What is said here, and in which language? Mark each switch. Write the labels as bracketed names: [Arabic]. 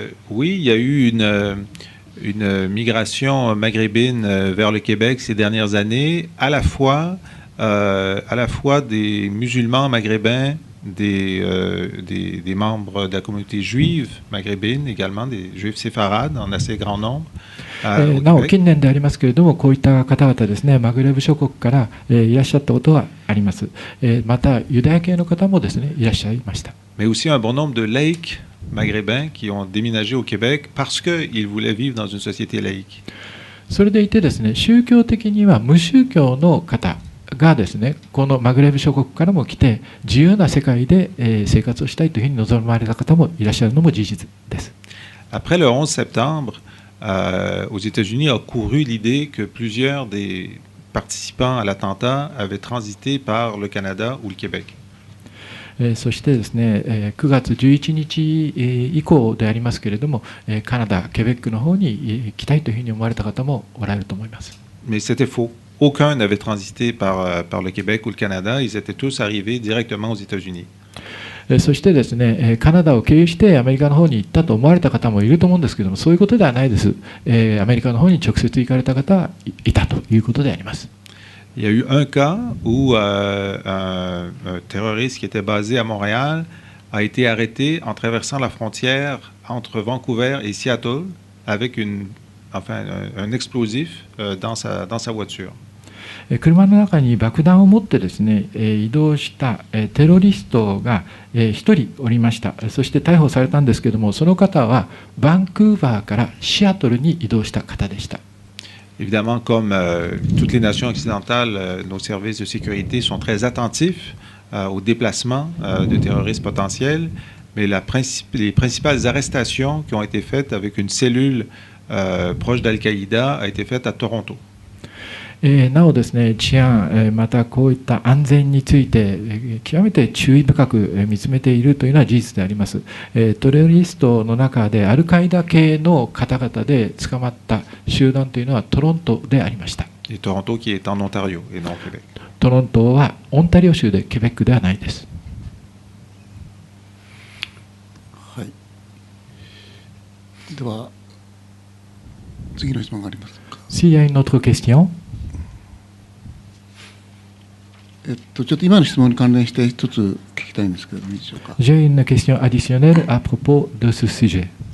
[French] Oui, il y a eu une migration maghrébine vers le Québec ces dernières années, à la fois des musulmans maghrébins, des membres de la communauté juive maghrébine, également des juifs séfarades en assez grand nombre. [Japanese] なお近年でありますけれども、こういった方々ですね、マグレブ諸国からいらっしゃったことはあります。またユダヤ系の方もですね、いらっしゃいました。 [French] Mais aussi un bon nombre de laïcs maghrébins qui ont déménagé au Québec parce qu'ils voulaient vivre dans une société laïque. [Japanese] それでいてですね、宗教的には無宗教の方がですね、このマグレブ諸国からも来て自由な世界で生活をしたいというふうに望まれた方もいらっしゃるのも事実です。 [French] Après le 11 septembre, aux États-Unis a couru l'idée que plusieurs des participants à l'attentat avaient transité par le Canada ou le Québec. [Japanese] そしてですね、9月11日以降でありますけれども、カナダ、ケベックの方に行きたいというふうに思われた方もおられると思います。 [French] Mais c'était faux. Aucun n'avait transité par le Québec ou le Canada. Ils étaient tous arrivés directement aux États-Unis. [Japanese] そしてですね、カナダを経由してアメリカの方に行ったと思われた方もいると思うんですけども、そういうことではないです。アメリカの方に直接行かれた方はいたということであります。 [French] Il y a eu un cas où un terroriste qui était basé à Montréal a été arrêté en traversant la frontière entre Vancouver et Seattle avec un explosif dans sa voiture. [Japanese] 車の中に爆弾を持ってですね、移動したテロリストが1人おりました。そして逮捕されたんですけれども、その方はバンクーバーからシアトルに移動した方でした。 [French] Évidemment, comme toutes les nations occidentales, nos services de sécurité sont très attentifs aux déplacements de terroristes potentiels, mais les principales arrestations qui ont été faites avec une cellule proche d'Al-Qaïda a été faite à Toronto. [Japanese] なおですね、治安、またこういった安全について、極めて注意深く見つめているというのは事実であります。トレリストの中でアルカイダ系の方々で捕まった集団というのはトロントでありました。 [French] Toronto qui est en Ontario et non au Québec. [Japanese] トロントはオンタリオ州でケベックではないです。はい。では次の質問がありますか。 [French] S'il y a une autre question. [Japanese] ちょっと今の質問に関連して一つ聞きたいんですけどいいでしょうか。 [French] J'ai une question additionnelle à propos de ce sujet.